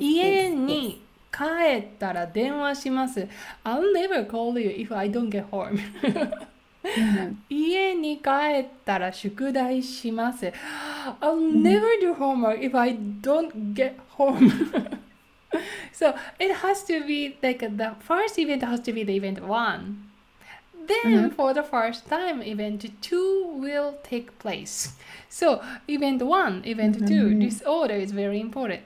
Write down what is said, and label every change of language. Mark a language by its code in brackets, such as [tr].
[ja] 家に帰ったら電話します。 [en] I'll never call you if I don't get home. [ja] 家に帰ったら宿題します。 [en] I'll never do homework if I don't get home. So it has to be like the first event has to be the event 1. Then for the first time, event 2 will take place. So event 1, event 2, this order is very important.